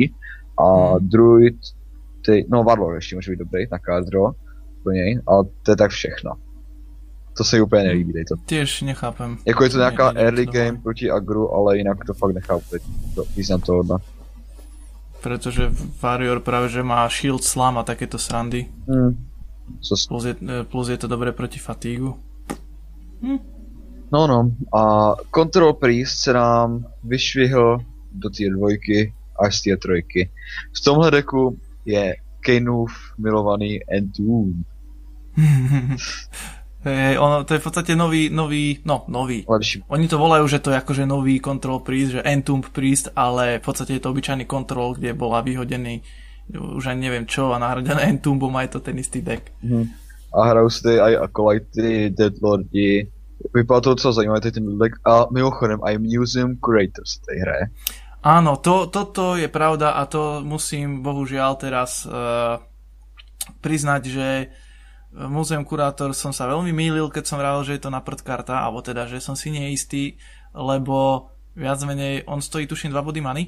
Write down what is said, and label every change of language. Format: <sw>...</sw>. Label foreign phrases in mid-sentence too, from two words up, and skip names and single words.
<cs>A Druid, Warlord ještě může být dobrý na kádro pro něj, ale to je tak všechno. To se jí úplně nelíbí, dej to.</cs> <sk>Tiež nechápem.</sk> <cs>Jako je to nějaká early game proti agru, ale jinak to fakt nechápu, význam tohohle.</cs> <sk>Pretože Warrior práve že má Shield Slam a takéto srandy. Plus je to dobré proti fatígu.</sk> <cs>No. A Control Priest se nám vyšvihl do tier 2 až z tier 3. V tomhle deku je Kaneův milovaný Entomb. To je v podstate nový. Lepší.</cs> <sk>Oni to volajú, že to je akože nový Control Priest, že Entomb Priest, ale v podstate je to obyčajný Control, kde bola vyhodený už ani neviem čo a nahradené Entombom a je to ten istý deck.</sk> <cs>A hrajou si tady aj Acolyty, Deadlordi. Vypadá to docela zajímavé ten deck. A mimochodem aj Museum Curators tej hraje.</cs> <sk>Áno, toto je pravda a to musím bohužiaľ teraz priznať, že Museum Curator som sa veľmi mýlil, keď som vravel, že je to na prd karta, alebo teda, že som si neistý, lebo viac menej on stojí tuším 2 body money.</sk>